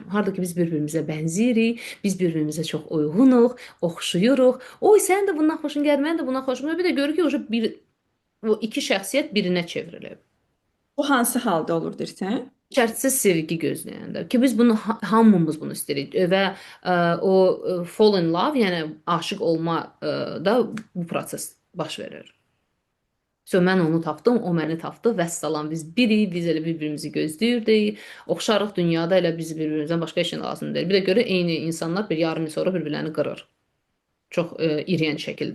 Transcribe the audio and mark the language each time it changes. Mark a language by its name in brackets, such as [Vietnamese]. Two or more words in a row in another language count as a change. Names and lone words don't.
[Azerbaijani] Harda ki biz bir-birimizə bənzəyirik, biz bir-birimizə çox uyğunuq, oxşuyuruq. Oy, sənin də bundan xoşun gəlir, mən də bundan xoşum gəlir. Bir də görür ki, o iki şəxsiyyət birinə çevrilib. Bu hansı halda olur deyirsən? Şərtsiz sevgi gözləyəndə ki biz bunu hamımız bunu istəyirik və o [English] fall in love, [Azerbaijani] yəni aşiq olma da bu proses baş verir. So mən onu tapdım, o məni tapdı, vəssalam biz birik, biz elə bir-birimizi gözləyirdik. Oxşarıq dünyada elə biz bir-birimizdən başqa heç nə lazım deyil. Bir də görə eyni insanlar bir yarım il sonra bir-birlərini qırır. Çox iriyən şəkildə.